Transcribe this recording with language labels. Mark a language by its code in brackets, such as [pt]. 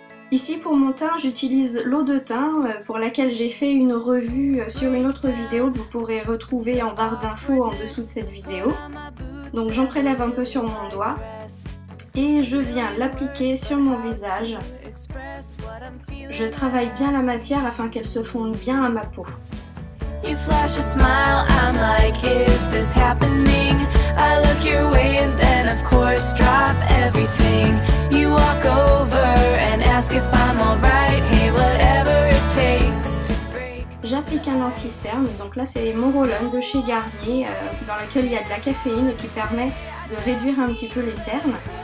[fr] Ici pour mon teint, j'utilise l'eau de teint pour laquelle j'ai fait une revue sur une autre vidéo que vous pourrez retrouver en barre d'infos en dessous de cette vidéo. Donc j'en prélève un peu sur mon doigt et je viens l'appliquer sur mon visage. Je travaille bien la matière afin qu'elle se fonde bien à ma peau. [en] You flash a smile, I'm like, is this happening? I look your way and then of course drop everything. You walk over and ask if I'm alright, hey whatever it takes to break. [fr] J'applique un anti-cerne, donc là c'est mon roll-on de chez Garnier dans lequel il y a de la caféine et qui permet de réduire un petit peu les cernes.